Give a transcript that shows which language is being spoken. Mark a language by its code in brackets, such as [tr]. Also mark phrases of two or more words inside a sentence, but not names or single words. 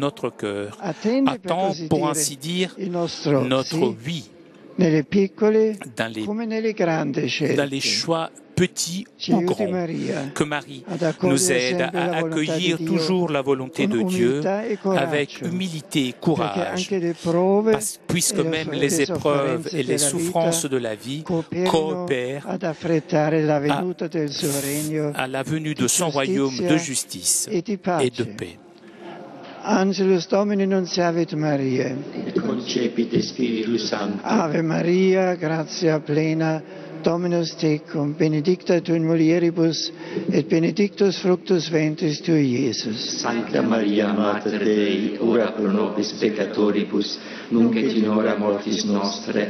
[fr] notre cœur, attend pour ainsi dire notre oui dans les choix petits ou grands, que Marie nous aide à accueillir toujours la volonté de Dieu avec humilité et courage, puisque même les épreuves et les souffrances de la vie coopèrent à la venue de son royaume de justice et de paix. [la] Angelus Domini nunciavit Mariae. Et concepit Spiritus Sancto. Ave Maria, gratia plena, Dominus tecum, benedicta tu in mulieribus, et benedictus fructus ventris tui, Iesus. Sancta Maria, Mater Dei, ora pro nobis peccatoribus, nunc et in hora mortis nostre.